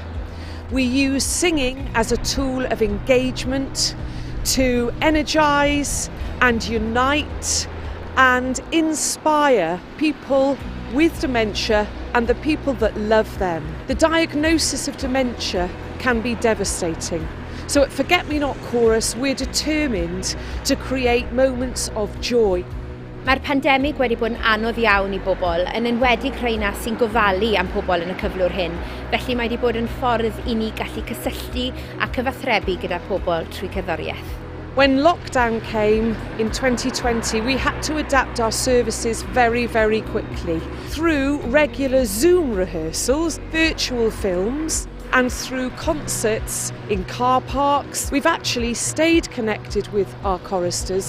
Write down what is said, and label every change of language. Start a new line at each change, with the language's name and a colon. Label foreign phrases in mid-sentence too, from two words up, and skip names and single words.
English: We use singing as a tool of engagement to energise and unite and inspire people with dementia and the people that love them. The diagnosis of dementia can be devastating. So at Forget Me Not Chorus, we're determined to create moments of joy.
Welsh: Mae'r pandemig wedi bod yn anodd iawn I bobl, yn enwedig rheina sy'n gofalu am pobl yn y cyflwr hyn. Felly mae wedi bod yn ffordd I ni gallu cysylltu a cyfathrebu gyda pobl trwy cerddoriaeth.
English: When lockdown came in 2020, we had to adapt our services very, very quickly through regular Zoom rehearsals, virtual films, and through concerts in car parks. We've actually stayed connected with our choristers.